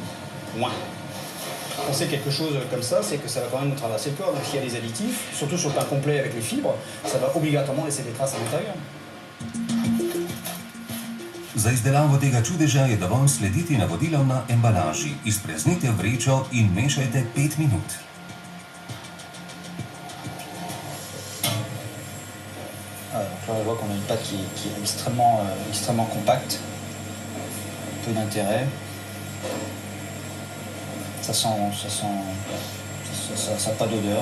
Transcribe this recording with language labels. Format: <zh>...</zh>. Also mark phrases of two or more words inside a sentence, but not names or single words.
<fr>Moins. On sait quelque chose comme ça, c'est que ça va quand même nous traverser le corps. Donc s'il y a des additifs, surtout sur le pain complet avec les fibres, ça va obligatoirement laisser des traces à l'intérieur.</fr> <sl>Za izdelavo tega čudeža je dovolj slediti navodilom na embalaži. Izpreznite vrečo in mešajte 5 minut.</sl> <fr>Donc là, on voit qu'on a une pâte qui est extrêmement compacte, peu d'intérêt. Ça n'a pas d'odeur.</fr>